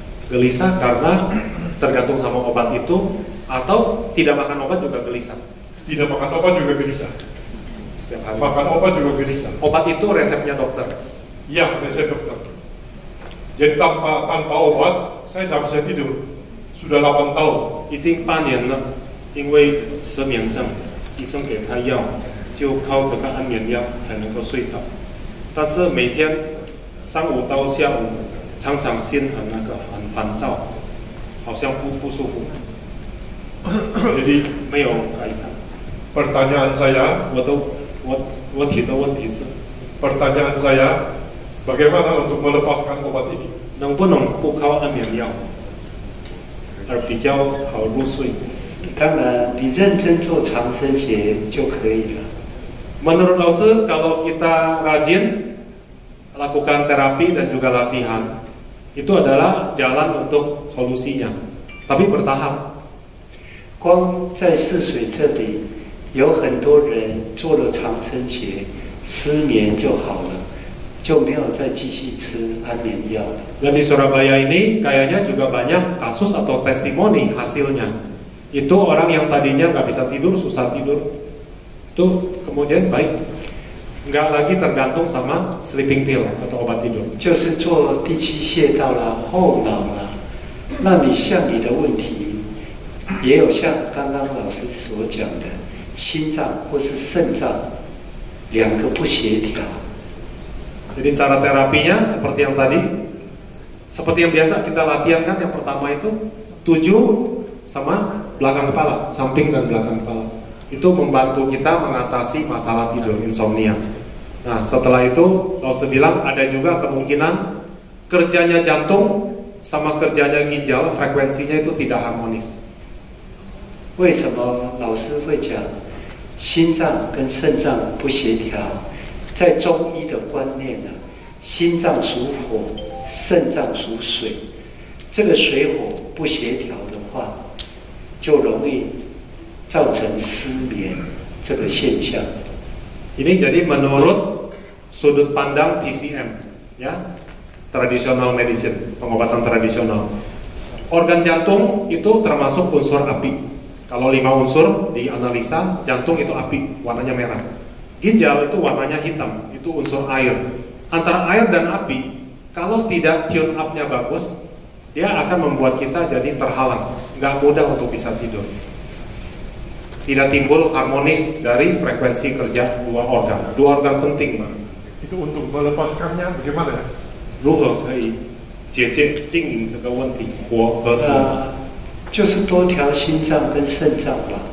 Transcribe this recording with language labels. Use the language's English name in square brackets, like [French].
[Indonesian] Gelisah karena tergantung sama obat itu, atau tidak makan obat juga gelisah. Tidak makan obat juga gelisah. Setiap hari. Makan obat juga gelisah. Obat itu resepnya dokter. Iya, resep dokter. Jadi tanpa obat saya tidak bisa tidur. Sudah 8 tahun. [Chinese] 已经8年了，因为失眠症，医生给他药，就靠这个安眠药才能够睡着。但是每天上午到下午，常常心很烦躁，好像不舒服。 [Indonesian] Jadi [Chinese] 没有改善。 [Indonesian] pertanyaan saya, [Chinese] 我提的问题是， [Indonesian] pertanyaan saya, bagaimana untuk melepaskan obat ini? [Chinese] 能不能不靠安眠药，而比较好入睡？当然，你认真做长生鞋就可以了。 [Indonesian] Menurut Lause, kalau kita rajin lakukan terapi dan juga latihan, itu adalah jalan untuk solusinya, tapi bertahap. [Chinese] 光在泗水这里，有很多人做了长生鞋，失眠就好了。就没有再继续吃安眠药。 [Indonesian] Dan di Surabaya ini kayaknya juga banyak kasus atau testimoni hasilnya. Itu orang yang tadinya nggak bisa tidur, susah tidur, itu kemudian baik, nggak lagi tergantung sama [English] sleeping pill [Indonesian] atau obat tidur. [Chinese] 就是做第七穴道啦、后脑啦，那你像你的问题，也有像刚刚老师所讲的，心脏或是肾脏两个不协调。 [Indonesian] Jadi cara terapinya seperti yang tadi, seperti yang biasa kita latihan kan, yang pertama itu 7 sama belakang kepala, samping dan belakang kepala. Itu membantu kita mengatasi masalah tidur, insomnia. Nah setelah itu Lause bilang ada juga kemungkinan kerjanya jantung sama kerjanya ginjal, frekuensinya itu tidak harmonis. [Chinese] 为什么老师会讲心脏跟肾脏不协调？在中医的观念呢，心脏属火，肾脏属水，这个水火不协调的话，就容易造成失眠这个现象。 [Indonesian] Ini jadi menurut sudut pandang TCM, ya, [English] traditional medicine, [Indonesian] pengobatan tradisional. Organ jantung itu termasuk unsur api. Kalau 5 unsur dianalisa, jantung itu api, warnanya merah. Ginjal itu warnanya hitam, itu unsur air. Antara air dan api, kalau tidak tune up-nya bagus, dia akan membuat kita jadi terhalang, nggak mudah untuk bisa tidur. Tidak timbul harmonis dari frekuensi kerja dua organ penting. Itu untuk melepaskannya bagaimana ya? [Chinese] 如何可以解决经营这个问题？火和水，就是多调心脏跟肾脏吧。